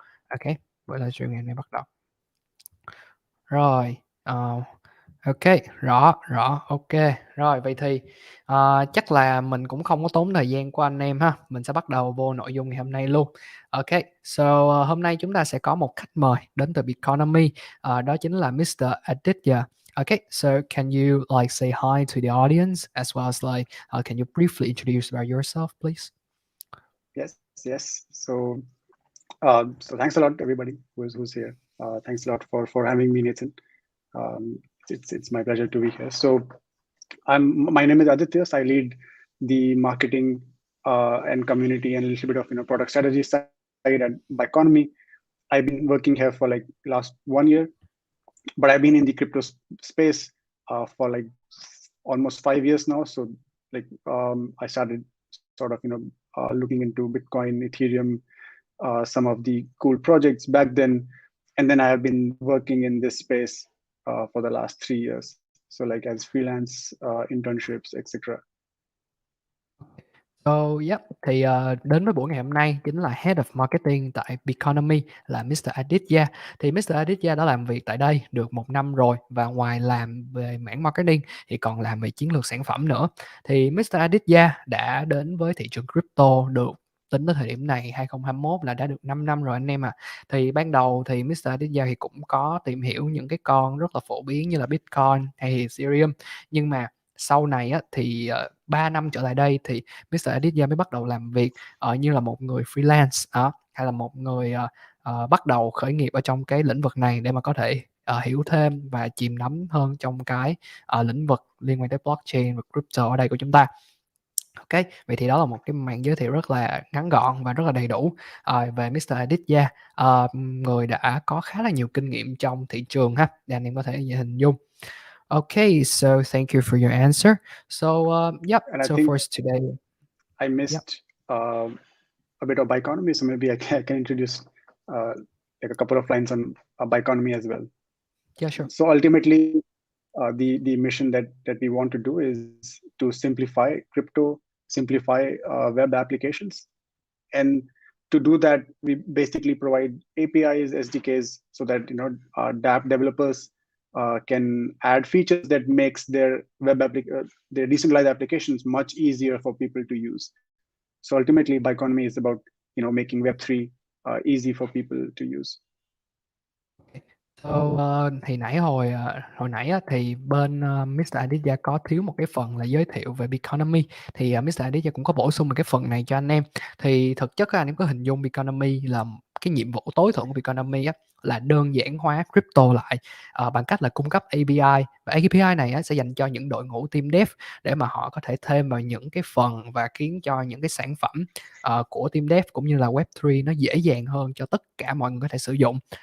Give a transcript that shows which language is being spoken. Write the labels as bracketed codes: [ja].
[vi] Ok, buổi livestream ngày hôm nay bắt đầu. Rồi, ok, rõ, ok. Rồi, vậy thì chắc là mình cũng không có tốn thời gian của anh em ha. Mình sẽ bắt đầu vô nội dung ngày hôm nay luôn. Ok, so hôm nay chúng ta sẽ có một khách mời đến từ Biconomy, đó chính là Mr. Aditya. [en] Okay, so can you like say hi to the audience as well as like can you briefly introduce about yourself, please? Yes. So thanks a lot, everybody who's here. Thanks a lot for having me, Nathan. It's my pleasure to be here. So my name is Aditya. I lead the marketing and community and a little bit of product strategy side at Biconomy. I've been working here for like last 1 year, but I've been in the crypto space for like almost 5 years now. So like I started sort of looking into Bitcoin, Ethereum, some of the cool projects back then, and then I have been working in this space for the last 3 years. So like as freelance internships, etc. [vi] So, yep, thì đến với buổi ngày hôm nay chính là Head of Marketing tại Biconomy là Mr. Aditya. Thì Mr. Aditya đã làm việc tại đây được 1 năm rồi, và ngoài làm về mảng marketing thì còn làm về chiến lược sản phẩm nữa. Thì Mr. Aditya đã đến với thị trường crypto được tính tới thời điểm này 2021 là đã được 5 năm rồi anh em à. Thì ban đầu thì Mr. Aditya thì cũng có tìm hiểu những cái con rất là phổ biến như là Bitcoin hay Ethereum, nhưng mà sau này á, thì 3 năm trở lại đây thì Mr. Aditya mới bắt đầu làm việc như là một người freelance hay là một người bắt đầu khởi nghiệp ở trong cái lĩnh vực này để mà có thể hiểu thêm và chìm đắm hơn trong cái lĩnh vực liên quan tới blockchain và crypto ở đây của chúng ta. Ok, vậy thì đó là một cái màn giới thiệu rất là ngắn gọn và rất là đầy đủ về Mr. Aditya, người đã có khá là nhiều kinh nghiệm trong thị trường ha, để anh em có thể hình dung. [en] Okay, so thank you for your answer. So, yep, And I so think for today, I missed a bit of Biconomy, so maybe I can introduce like a couple of lines on Biconomy as well. yeah, sure. So ultimately, the mission that we want to do is to simplify crypto, simplify web applications, and to do that, we basically provide APIs, SDKs, so that dApp developers can add features that makes their their decentralized applications much easier for people to use. So ultimately, Biconomy is about making Web3 easy for people to use. [vi] So, thì hồi nãy á, thì bên Mr. Aditya có thiếu một cái phần là giới thiệu về Biconomy, thì Mr. Aditya cũng có bổ sung một cái phần này cho anh em. Thì thực chất anh em có hình dung Biconomy là cái nhiệm vụ tối thượng của Biconomy á, là đơn giản hóa crypto lại bằng cách là cung cấp API, và API này á, sẽ dành cho những đội ngũ team dev để mà họ có thể thêm vào những cái phần và khiến cho những cái sản phẩm của team dev cũng như là Web3 nó dễ dàng hơn cho tất cả mọi người có thể sử dụng.